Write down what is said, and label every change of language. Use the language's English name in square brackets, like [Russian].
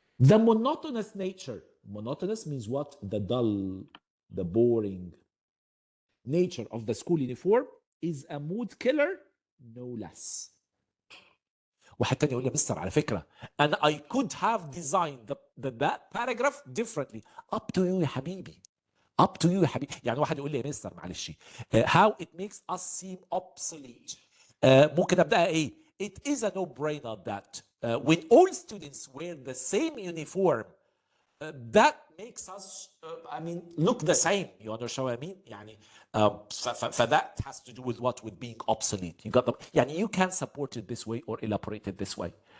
[English] The monotonous nature. Monotonous means what? The dull, the boring nature of the school uniform is a mood killer no less. [Arabic] واحد تاني يقول لي مستر على فكرة [English] and I could have designed that paragraph differently. up to you [Arabic] يا حبيبي. [English] up to you يا حبيبي. [Arabic] يعني واحد يقول لي يا مستر معلش [English] how it makes us seem obsolete. [Arabic] ممكن ابدأها ايه؟ [English] it is a no-brainer that when all students wear the same uniform that makes us I mean look the same. You understand what I mean? [Arabic] يعني [English] that has to do with what? With being obsolete. You got the [Arabic] يعني [English] you can support it this way or elaborate it this way.